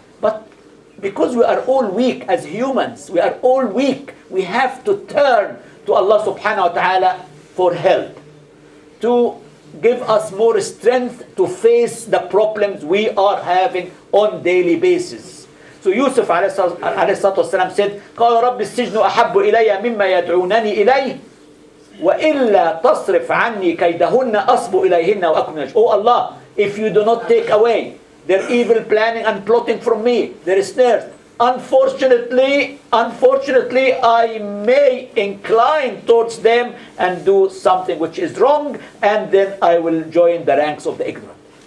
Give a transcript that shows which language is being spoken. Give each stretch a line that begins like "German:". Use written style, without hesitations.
English: But because we are all weak as humans, we are all weak, we have to turn to Allah subhanahu wa ta'ala for help, to give us more strength to face the problems we are having on daily basis.
Arabic: So Yusuf alayhi salatu wasalam said, قال رب السجن أحب إلي مما يدعونني إليه وإلا تصرف عني كيدهن أصب إليهن وأكن من الجاهلين.
English: Oh Allah, if you do not take away their evil planning and plotting from me, their snares, unfortunately, I may incline towards them and do something which is wrong, and then I will join the ranks of the ignorant.